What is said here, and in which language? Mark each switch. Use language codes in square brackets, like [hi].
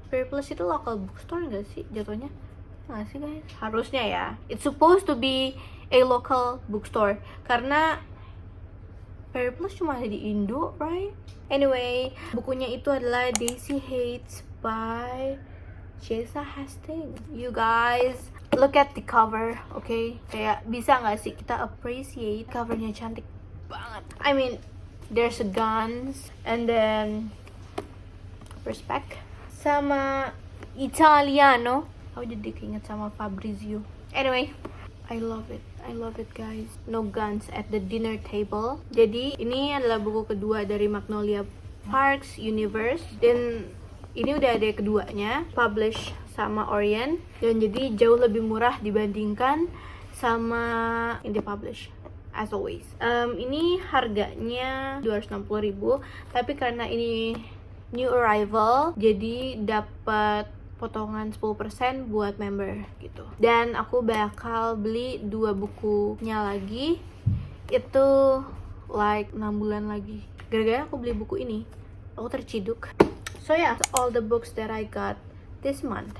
[id] Very Plus itu local bookstore nggak sih jatuhnya? Nggak sih guys? Harusnya ya. [en] It's supposed to be a local bookstore [id] karena Very Plus cuma ada di Indo, [en] right? [id] Anyway, bukunya itu adalah Daisy Hates by Jessa Hastings. [en] You guys, look at the cover, okay? [id] Kayak bisa nggak sih kita appreciate covernya, cantik banget. [en] I mean, there's guns and then respect sama Italiano. [id] Aku jadi keinget sama Fabrizio. [en] Anyway, I love it guys. No guns at the dinner table. [id] Jadi ini adalah buku kedua dari Magnolia Parks Universe, dan ini udah ada keduanya, publish sama Orient, dan jadi jauh lebih murah dibandingkan sama Indie Publish [en] as always. [id] Ini harganya 260.000, tapi karena ini new arrival jadi dapat potongan 10% buat member gitu. Dan aku bakal beli 2 bukunya lagi, itu like 6 bulan lagi. Gara-gara aku beli buku ini, aku terciduk. [en] So yeah, all the books that I got this month.